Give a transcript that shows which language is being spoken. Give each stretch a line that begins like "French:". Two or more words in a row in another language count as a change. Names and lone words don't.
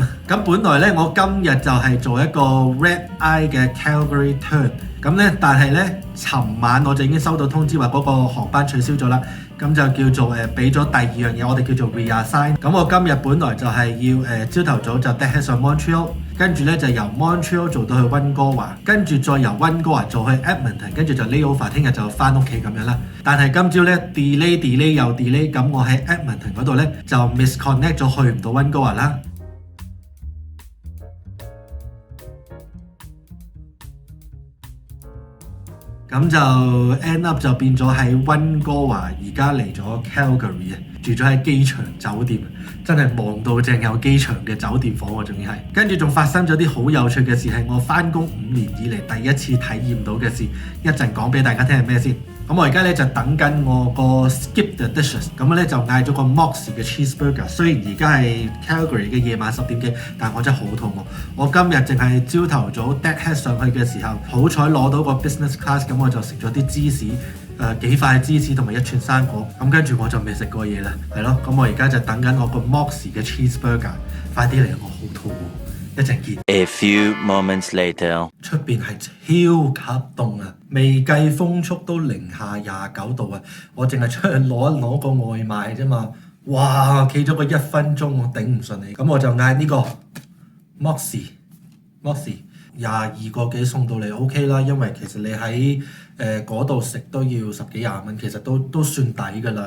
Cantonese: 咁本來咧，我今日就係做一個
English: Red Eye
Cantonese: 嘅 Calgary Turn。咁咧，但係咧，尋晚我就已經收到通知話嗰個航班取消咗啦。咁就叫做俾咗第二樣嘢，我哋叫做 reassign。咁我今日本來就係要朝頭早就
English: dead head
Cantonese: 上 Montreal，跟住咧就由 Montreal 做到去溫哥華，跟住再由溫哥華做去 Edmonton， 跟住就 layover， 聽日就翻屋企咁樣啦。但係今朝咧 delay 又 delay， 咁我喺 Edmonton 嗰度咧就 misconnect 咗，去唔到溫哥華啦。咁就
English: end up
Cantonese: 就變咗喺溫哥華，而家嚟咗 Calgary 啊，住咗喺機場酒店，真係望到正有機場嘅酒店房喎，仲要係。跟住仲發生咗啲好有趣嘅事，係我翻工5年以嚟第一次體驗到嘅事，一陣講俾大家聽係咩先。咁我而家咧就等緊我個 skip the dishes，咁咧就嗌咗個 Moxie 嘅 cheeseburger。雖然而家係 Calgary 嘅夜晚10點幾，但我真係好肚餓。我今日淨係朝頭早
English: dead head
Cantonese: 上去嘅時候，好彩攞到個
English: business class，
Cantonese: 咁我就食咗啲芝士，幾塊芝士同埋1串生果。咁跟住我就未食過嘢啦，係咯。咁我而家就等緊我個 Moxie 嘅 cheeseburger， 快啲嚟，我好肚餓。一陣見。
English: A few moments later，
Cantonese: 出邊係超級凍啊！未計風速都零下29度啊！我淨係出去攞個外賣啫嘛，哇！企咗個1分鐘，我頂唔順你。咁我就嗌呢個 Moxie 22個幾送到嚟 OK 啦，因為其實你喺嗰度食都要10幾20蚊，其實都算抵㗎啦。